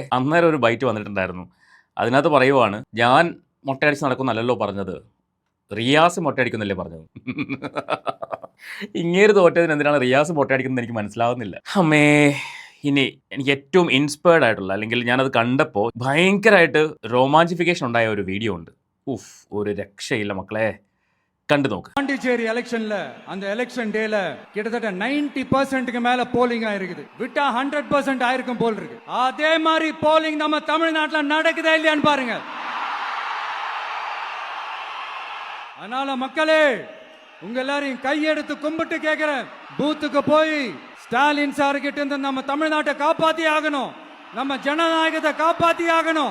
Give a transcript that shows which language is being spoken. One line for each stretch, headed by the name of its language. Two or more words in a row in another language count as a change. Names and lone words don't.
Malayalam: അന്നേരം ഒരു ബൈറ്റ് വന്നിട്ടുണ്ടായിരുന്നു. അതിനകത്ത് പറയുവാണ്, ഞാൻ മൊട്ടയടിച്ച് നടക്കുന്നല്ലോ പറഞ്ഞത്, റിയാസ് മൊട്ടയടിക്കുന്നല്ലേ പറഞ്ഞത്. ഇങ്ങേര് തോറ്റതിന് എന്തിനാണ് റിയാസ് മൊട്ടയടിക്കുന്നത് എനിക്ക് മനസ്സിലാവുന്നില്ല. അമ്മേ. ഇനി എനിക്ക് ഏറ്റവും ഇൻസ്പയർഡ് ആയിട്ടുള്ള, അല്ലെങ്കിൽ ഞാനത് കണ്ടപ്പോൾ ഭയങ്കരമായിട്ട് രോമാഞ്ചിഫിക്കേഷൻ ഉണ്ടായ ഒരു വീഡിയോ ഉണ്ട്. ഒരു രക്ഷയില്ല മക്കളെ, കണ്ടു നോക്ക്.
Tamil: பாண்டிச்சேரி எலெக்ஷன்ல அந்த
English: election day
Tamil: கிட்டத்தட்ட 90% மேல போலிங் ஆயிருக்குது. விட்டா 100% ஆயிருக்கும் போல் இருக்கு. அதே மாதிரி போலிங் நம்ம தமிழ்நாட்டுல நடக்குதா இல்லையான்னு பாருங்க. அதனால மக்களே, உங்க எல்லாரையும் கையெடுத்து கும்பிட்டு கேட்கிறேன், பூத்துக்கு போய் ஸ்டாலின் சார் கிட்ட இருந்து நம்ம தமிழ்நாட்டை காப்பாத்தி ஆகணும், நம்ம ஜனநாயகத்தை காப்பாத்தி ஆகணும்.